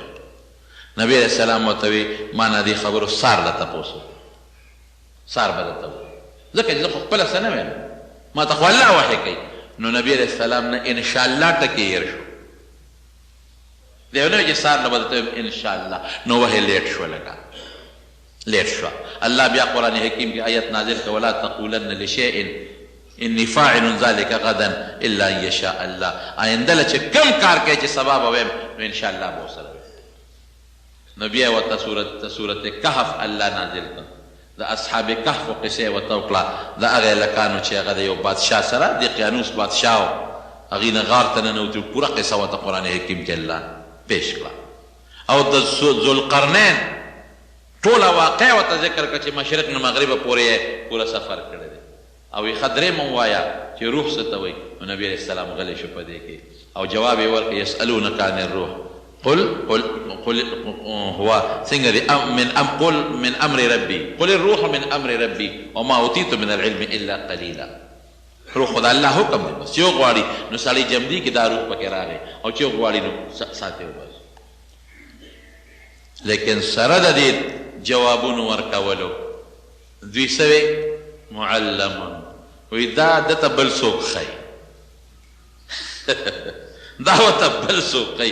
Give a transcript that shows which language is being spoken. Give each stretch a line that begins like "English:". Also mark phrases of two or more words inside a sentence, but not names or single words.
Pashto: نبی
Arabic: علیه السلام
Pashto: ورته وی ما نه دې خبرو سار له تپوس وکړه، سار به درته ووایم، ځکه چې زه خو خپله څه نه وایم، ما ته خو الله وحی کوي. نو نبی
Arabic: علیه السلام
Pashto: نه انشاءالله ټکې هېر شو. دی ونه وایي چې سار نه به درته وایم انشاءالله، نو وحی لیټ شوه، لږه لیټ شوه. الله بیا قرآن حکیم کې آیت نازل کړه
Arabic: ولا تقولن لشیء انی فاعل ذلک غدا الا ان یشاء الله.
Pashto: آینده له چې کم کار کوي چې سبا به ویم نو انشاءالله به ورسره ویم. نو بیا ورته صورت کهف الله نازل کړه، د اصحاب کهف قصې یې ورته وکړه، د هغې هلکانو چې هغه د یو بادشاه سره دقیانوس بادشاه و، هغې نه غار ته ننوتي، پوره قصه ورته قرآن حکیم کې الله پیش کړه. او د ذوالقرنین ټوله واقع ورته ذکر کړه چې مشرق نه مغربه پورې یې پوره سفر کړی دی. او یې ښه درېیمه ووایه چې روح څه ته وایي. نو نبي
Arabic: علیه السلام
Pashto: غلی شو په دې کې، او جواب یې ورکړه
Arabic: یسألونک عن الروح قل هو
Pashto: څنګه دی
Arabic: قل من امر ربي قل الروح من امر ربي وما اوتیت من العلم الا قلیلا.
Pashto: روح خو د الله حکم دی، بس چې وغواړي نو سړی جمدي کې دا روح پکې راغی، او چې وغواړي نو ساتي وباسي. لیکن سره د دې جوابونو ورکولو دوی څه معلم وی دا دته بل څوک ښایي دا ورته بل څوک ښایي.